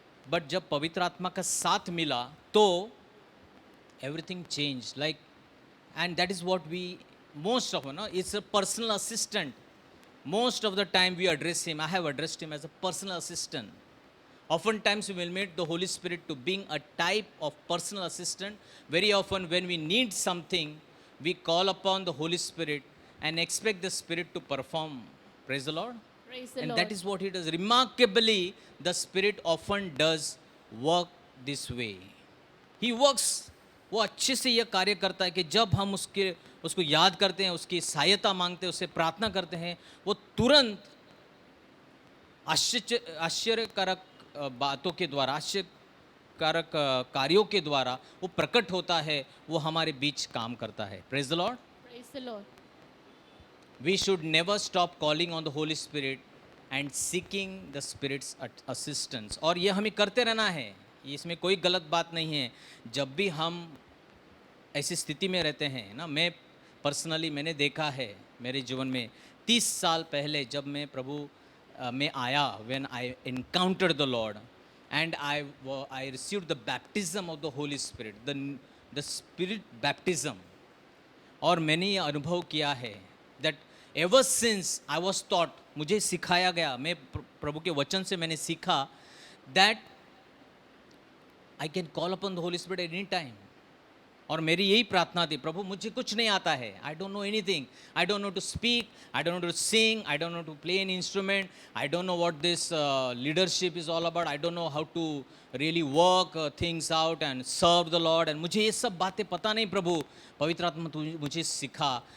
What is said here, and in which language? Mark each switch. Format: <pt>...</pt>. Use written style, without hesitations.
<en>but</en> <hi>जब पवित्र आत्मा का साथ मिला तो</hi> <en>Everything change, like, and that is what we most of no, it's a personal assistant. Most of the time we address him, I have addressed him as a personal assistant. Oftentimes we will meet the Holy Spirit to being a type of personal assistant. Very often when we need something, we call upon the Holy Spirit and expect the Spirit to perform. Praise the Lord. Praise the And Lord. that is what he does. Remarkably, the Spirit often does work this way. He works</en> <hi>वो अच्छे से यह कार्य करता है कि जब हम उसको याद करते हैं, उसकी सहायता मांगते हैं, उससे प्रार्थना करते हैं, वो तुरंत आश्चर्यकारक बातों के द्वारा, आश्चर्यकारक कार्यों के द्वारा वो प्रकट होता है, वो हमारे बीच काम करता है.</hi> <en>Praise the Lord. Praise the Lord. We should never stop calling on the Holy Spirit and seeking the Spirit's assistance.</en> <hi>और ये हमें करते रहना है, इसमें कोई गलत बात नहीं है. जब भी हम ऐसी स्थिति में रहते हैं ना, मैं पर्सनली मैंने देखा है मेरे जीवन में 30 साल पहले जब मैं प्रभु में आया,</hi> <en>when I encountered the Lord and I received the baptism of the Holy Spirit, the Spirit baptism.</en> <hi>और मैंने ये अनुभव किया है</hi> <en>that ever since I was taught,</en> <hi>मुझे सिखाया गया, मैं प्रभु के वचन से मैंने सीखा</hi> <en>that I can call upon the Holy Spirit at any time.</en> <hi>और मेरी यही प्रार्थना थी, प्रभु मुझे कुछ नहीं आता है,</hi> <en>I don't know anything, I don't know to speak, I don't know to sing, I don't know to play an instrument, I don't know what this leadership is all about, I don't know how to really work things out and serve the Lord, and</en> <hi>मुझे ये सब बातें पता नहीं प्रभु, पवित्र आत्मा तू मुझे सिखा.</hi>